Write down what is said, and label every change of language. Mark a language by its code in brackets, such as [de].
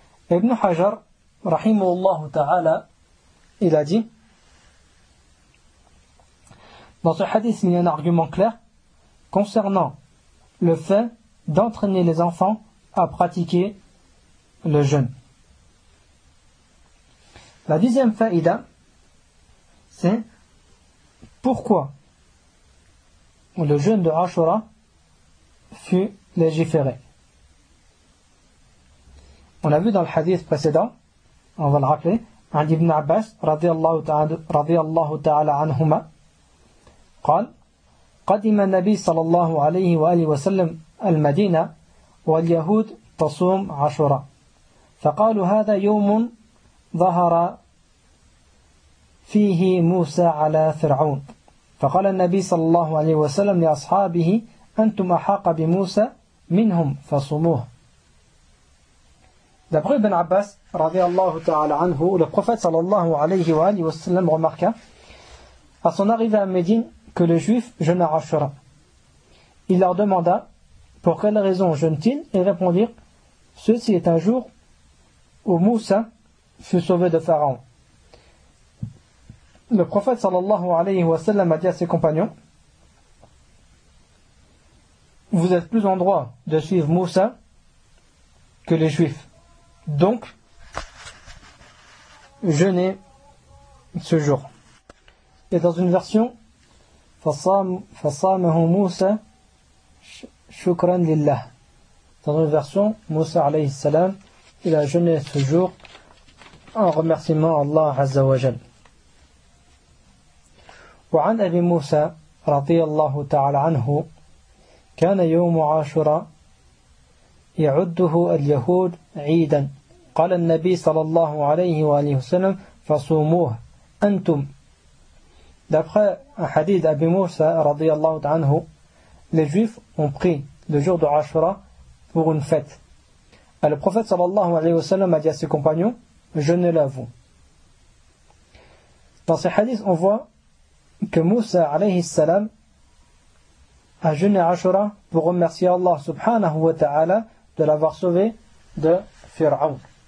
[fr] Ibn Hajar, rahimahullah ta'ala, il a dit, dans ce hadith, il y a un argument clair concernant le fait d'entraîner les enfants à pratiquer le jeûne. La 10e faïda, c'est pourquoi le jeûne de Ashura fut légiféré. On a vu dans le hadith précédent, on va le rappeler, un Ibn Abbas, radiyallahu ta'ala anhuma, [ar] قال, قدم النبي صلى الله عليه وآله وسلم المدينة واليهود تصوم عشرة فقالوا هذا يوم ظهر فيه موسى على فرعون فقال النبي صلى الله عليه وسلم لأصحابه أنتم أحق بموسى منهم فصوموه. [fr] D'après Ibn Abbas [ar] رضي الله تعالى عنه, [fr] le prophète [ar] صلى الله عليه وآله وسلم [fr] remarqua à son arrivée à Médine que les juifs jeûnent à Ashura. Il leur demanda pour quelle raison jeûnent-ils, et répondirent, ceci est un jour où Moussa fut sauvé de Pharaon. Le prophète sallallahu alayhi wa sallam a dit à ses compagnons, vous êtes plus en droit de suivre Moussa que les juifs. Donc, jeûnez ce jour. Et dans une version, [ar] فصامه موسى شكرا لله. [fr] Dans une version, Moussa alayhi salam, il a jeûné ce jour en remerciement Allah Azza wa Jal. [ar] وعن أبي موسى رضي الله تعالى عنه كان يوم عاشوراء يعده اليهود عيدا. قال النبي صلى الله عليه وآله وسلم فصوموه أنتم. [fr] D'après un hadith d'Abi Moussa [ar] رضي الله تعالى عنه, [fr] les juifs ont pris le jour de Ashura pour une fête. Et le prophète sallallahu alayhi wa sallam a dit à ses compagnons, jeûnez-le à vous. Dans ce hadith, on voit que Moussa alayhi salam a jeûné Ashura pour remercier Allah subhanahu wa ta'ala de l'avoir sauvé de Fir'aoun.